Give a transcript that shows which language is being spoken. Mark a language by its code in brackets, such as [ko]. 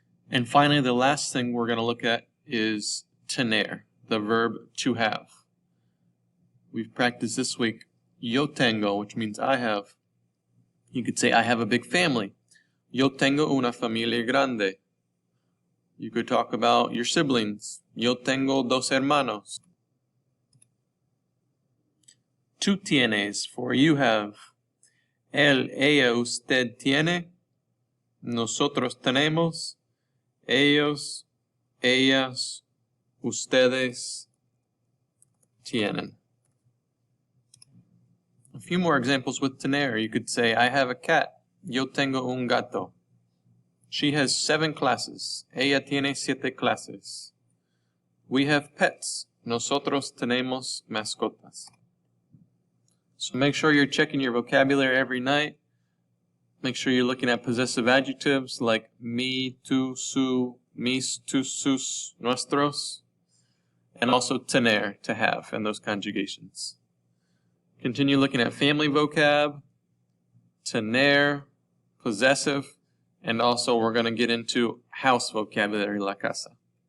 [en] And finally, the last thing we're going to look at is tener, the verb to have. We've practiced this week [es] yo tengo, [en] which means I have. You could say I have a big family. [es] Yo tengo una familia grande. [en] You could talk about your siblings. [es] Yo tengo dos hermanos. Tú tienes, [en] for you have. [es] Él, ella, usted tiene. Nosotros tenemos. Ellos, ellas, ustedes tienen. [en] A few more examples with tener. You could say, I have a cat. [es] Yo tengo un gato. [en] She has 7 classes. [es] Ella tiene 7 clases. [en] We have pets. [es] Nosotros tenemos mascotas. [en] So make sure you're checking your vocabulary every night. Make sure you're looking at possessive adjectives like mi, tu, su, mis, tus, sus, nuestros. And also tener, to have, and those conjugations. Continue looking at family vocab, tener, possessive, and also we're going to get into house vocabulary, la casa.